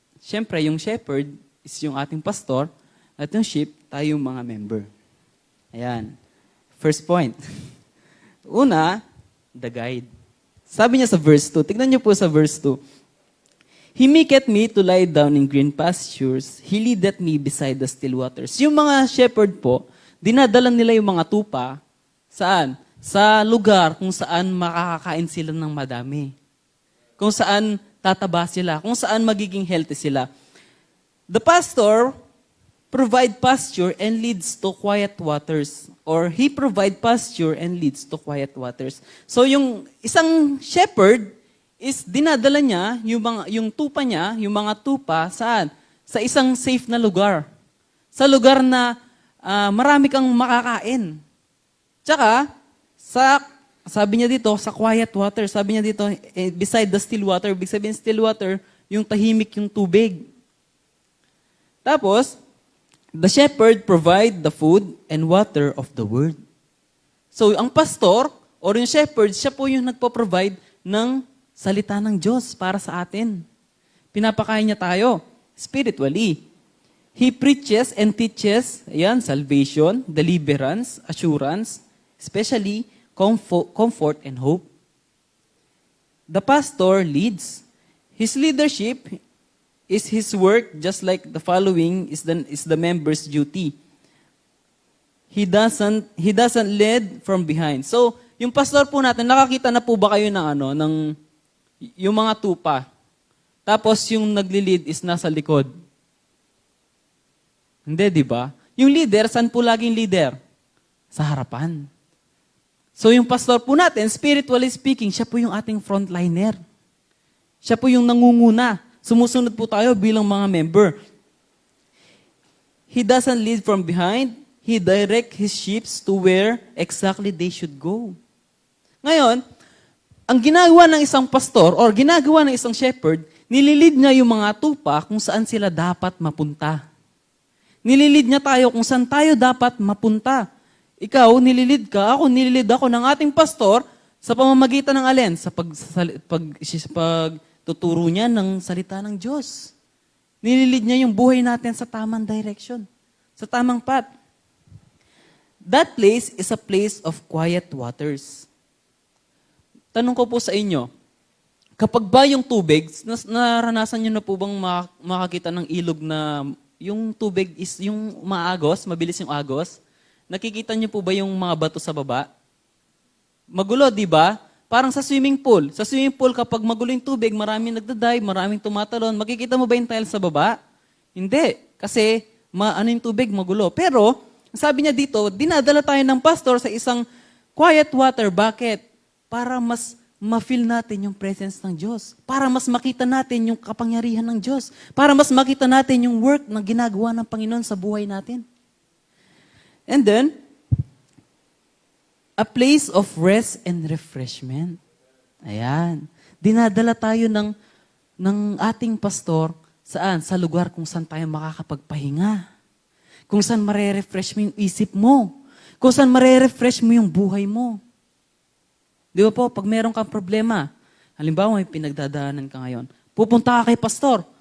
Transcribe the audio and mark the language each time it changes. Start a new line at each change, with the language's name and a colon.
Filipino: Siyempre, yung shepherd is yung ating pastor at yung sheep, tayo yung mga member. Ayan.
English: First point.
Filipino: Una, the guide. Sabi niya sa verse 2, tignan niyo po sa verse 2.
English: "He maketh me to lie down in green pastures. He leadeth me beside the still waters."
Filipino: Yung mga shepherd po, dinadala nila yung mga tupa, saan? Sa lugar kung saan makakakain sila ng madami. Kung saan tataba sila, kung saan magiging healthy sila.
English: The pastor provide pasture and leads to quiet waters. Or he provide pasture and leads to quiet waters.
Filipino: So yung isang shepherd is dinadala niya yung tupa niya, yung mga tupa, saan? Sa isang safe na lugar. Sa lugar na marami kang makakain. Tsaka, sabi niya dito, sa quiet water. Sabi niya dito,
English: beside the still water.
Filipino: Ibig sabihin, still water, yung tahimik yung tubig. Tapos,
English: The shepherd provide the food and water of the word.
Filipino: So, ang pastor or yung shepherd, siya po yung nagpo-provide ng salita ng Diyos para sa atin. Pinapakain niya tayo spiritually.
English: He preaches and teaches,
Filipino: ayan,
English: salvation, deliverance, assurance, especially comfort and hope. The pastor leads. His leadership is his work, just like the following is the member's duty. He doesn't lead from behind.
Filipino: So, yung pastor po natin, nakakita na po ba kayo ng yung mga tupa? Tapos yung nagli-lead is nasa likod. Hindi, di ba? Yung leader, saan po laging leader? Sa harapan. So yung pastor po natin,
English: spiritually speaking,
Filipino: siya po yung ating frontliner. Siya po yung nangunguna. Sumusunod po tayo bilang mga member.
English: He doesn't lead from behind. He directs his sheep to where exactly they should go.
Filipino: Ngayon, ang ginagawa ng isang pastor or ginagawa ng isang shepherd, nililid niya yung mga tupa kung saan sila dapat mapunta. Nililid niya tayo kung saan tayo dapat mapunta. Ikaw, nililid ka, ako nililid ako ng ating pastor sa pamamagitan ng alin? Sa pagtuturo niya ng salita ng Diyos. Nililid niya yung buhay natin sa tamang direction, sa tamang path.
English: That place is a place of quiet waters.
Filipino: Tanong ko po sa inyo, kapag ba yung tubig, naranasan nyo na po bang makakita ng ilog na yung tubig is yung maagos, mabilis yung agos? Nakikita niyo po ba yung mga bato sa baba? Magulo, di ba? Parang sa swimming pool. Sa swimming pool, kapag magulo yung tubig, maraming nagdadive, maraming tumatalon. Makikita mo ba yung tile sa baba? Hindi. Kasi, yung tubig, magulo. Pero, sabi niya dito, dinadala tayo ng pastor sa isang quiet water. Bakit? Para mas ma-feel natin yung presence ng Diyos. Para mas makita natin yung kapangyarihan ng Diyos. Para mas makita natin yung work na ginagawa ng Panginoon sa buhay natin.
English: And then, a place of rest and refreshment.
Filipino: Ayan. Dinadala tayo ng ating pastor saan? Sa lugar kung saan tayo makakapagpahinga. Kung saan marerefresh mo yung isip mo. Kung saan marerefresh mo yung buhay mo. Di ba po, pag meron kang problema, halimbawa may pinagdadaanan ka ngayon, pupunta ka kay pastor.